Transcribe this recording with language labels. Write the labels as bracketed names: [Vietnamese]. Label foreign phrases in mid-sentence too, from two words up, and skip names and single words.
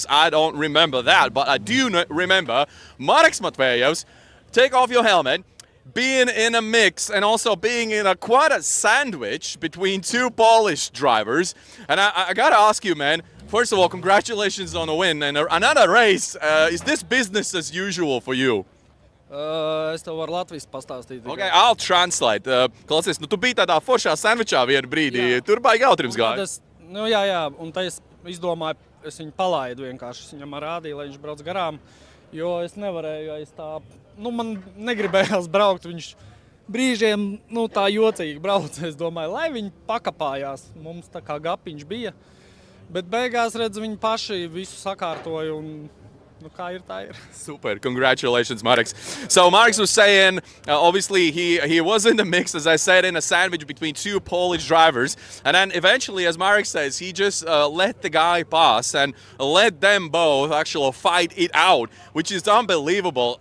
[English] I don't remember that, but I do remember Marek Sviatopel. Take off your helmet, being in a mix and also being in quite a sandwich between two Polish drivers. And I gotta ask you, man, First of all, congratulations on the win and another race. Is this business as usual for you? [Latvian] Es tev varu Latvijas pastāstīt. [English] Okay, I'll translate. [Latvian] Klausies, tu biji tādā foršā sandvičā vienu brīdī. Jā. Tur baigi jautrības gāja. Jā, un tā es izdomāju, es viņu palaidu vienkārši. Es viņam rādīju, lai viņš brauc garām, jo es nevarēju, es tā, man negribējās braukt. Viņš brīžiem, tā jocīgi brauc. Es domāju, lai viņi pakapājās. Mums tā kā gapiņš bija. Bet beigās, redz, viņi paši visu sakārtoja un kā ir, tā ir. [English] Super, congratulations, Mareks. So Mareks was saying, obviously he was in the mix, as I said, in a sandwich between two Polish drivers. And then eventually, as Marek says, he just let the guy pass and let them both actually fight it out, which is unbelievable.